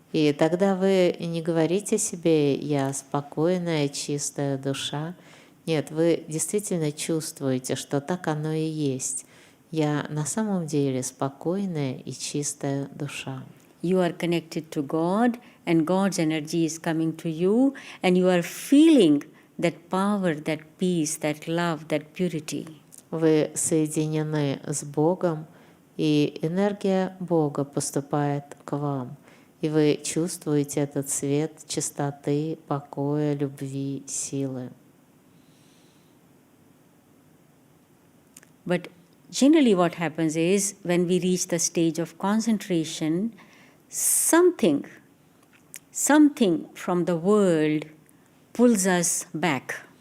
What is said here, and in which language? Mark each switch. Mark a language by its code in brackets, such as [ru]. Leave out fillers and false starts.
[ru] И тогда вы не говорите себе «я спокойная, чистая душа». Нет, вы действительно чувствуете, что так оно и есть. Я на самом деле спокойная и чистая душа. [en] You are connected to God, and God's energy is coming to you, and you are feeling that power, that peace, that love, that purity. [ru] Вы соединены с Богом, и энергия Бога поступает к вам. И вы чувствуете этот свет чистоты, покоя, любви, силы. [en] But generally what happens is, when we reach the stage of concentration, something from the world pulls us back.